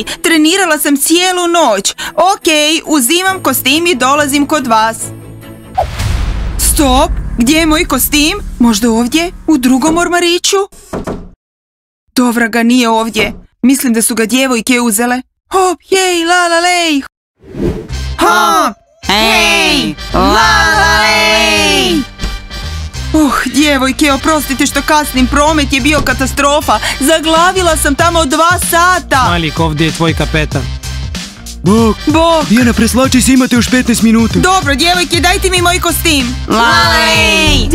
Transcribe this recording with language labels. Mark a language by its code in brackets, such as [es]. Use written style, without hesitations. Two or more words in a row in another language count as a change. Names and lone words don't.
[hr] Trenirala sam cijelu noć. Okej, uzimam kostim i dolazim kod vas. Stop, gdje je moj kostim? Možda ovdje, u drugom ormariću? Dobra ga, nije ovdje. Mislim da su ga djevojke uzele. Hop, hej, la la lej. Hop, hej, la la lej. Djevojke, oprostite što kasnim, promet je bio katastrofa. Zaglavila sam tamo 2 sata. Smajlik, ovdje je tvoj kapetan. Bok. Dijana, preslači se, imate još 15 minuta. Dobro, djevojke, dajte mi moj kostim. Lalej!